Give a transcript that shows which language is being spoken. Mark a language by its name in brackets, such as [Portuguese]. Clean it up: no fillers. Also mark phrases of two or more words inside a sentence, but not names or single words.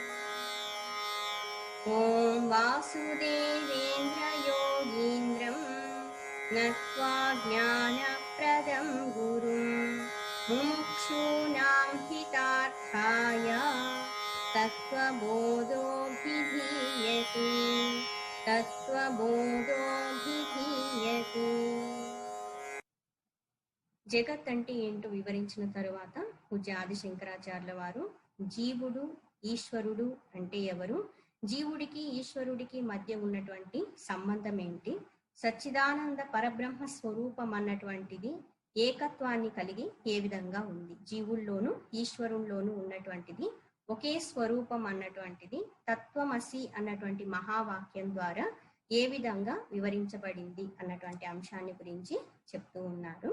[Sanskrit] ॐ वासुदेवेन्द्र योगीन्द्रं नत्वा ज्ञानप्रदं गुरुं मुमुक्षूणां हितार्थाय तत्त्वबोधोऽभिधीयते तत्त्वबोधोऽभिधीयते। [Telugu] జగత్ అంటే ఏంటో వివరించిన తరువాత పూజ్య ఆది శంకరాచార్యుల వారు జీవుడు ఈశ్వరుడు అంటే ఎవరు, జీవుడికి ఈశ్వరుడికి మధ్య ఉన్నటువంటి సంబంధం ఏంటి, సచ్చిదానంద పరబ్రహ్మ స్వరూపం అన్నటువంటిది ఏకత్వాన్ని కలిగి ఏ విధంగా ఉంది, జీవుల్లోనూ ఈశ్వరుల్లోనూ ఉన్నటువంటిది ఒకే స్వరూపం అన్నటువంటిది తత్వమసి అన్నటువంటి మహావాక్యం ద్వారా ఏ విధంగా వివరించబడింది అన్నటువంటి అంశాన్ని గురించి చెప్తూ ఉన్నారు.